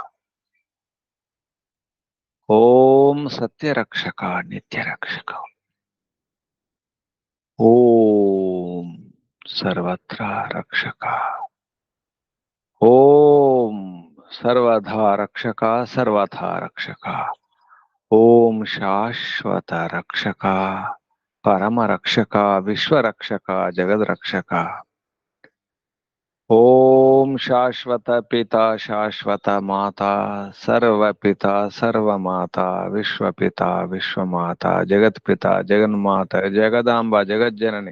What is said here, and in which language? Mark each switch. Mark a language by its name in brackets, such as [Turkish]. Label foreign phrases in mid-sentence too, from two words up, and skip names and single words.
[Sanskrit] ओम सत्य रक्षका नित्य रक्षका ओम सर्वत्र रक्षका ओम सर्वधा रक्षका सर्वथा रक्षका ओम शाश्वत रक्षका పరమ రక్షక, విశ్వరక్షక, జగద్రక్షక. ఓం శాశ్వత పిత, శాశ్వత మాత, సర్వపిత, సర్వమాత, విశ్వపిత, విశ్వమాత, జగత్పిత, జగన్మాత, జగదాంబ, జగజ్జనని.